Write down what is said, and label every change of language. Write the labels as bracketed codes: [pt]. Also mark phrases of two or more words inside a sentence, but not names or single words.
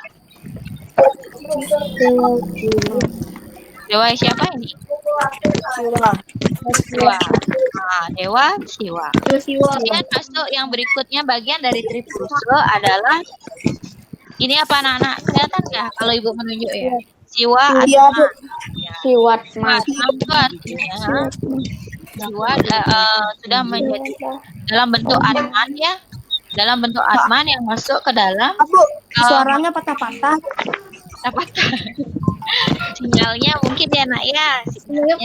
[id] Dewa siapa ini? Siwa. Nah, Dewa Siwa. Kemudian masuk yang berikutnya, bagian dari Tripurusa adalah ini apa, anak-anak? Kelihatan nggak kalau Ibu menunjuk ya? Siwa Atma. Siwatma. Atma itu artinya Siwa sudah menjadi dalam bentuk Atman ya. Dalam bentuk Atman yang masuk ke dalam Suaranya patah-patah. Sinyalnya mungkin ya, Nak ya. Sinyalnya.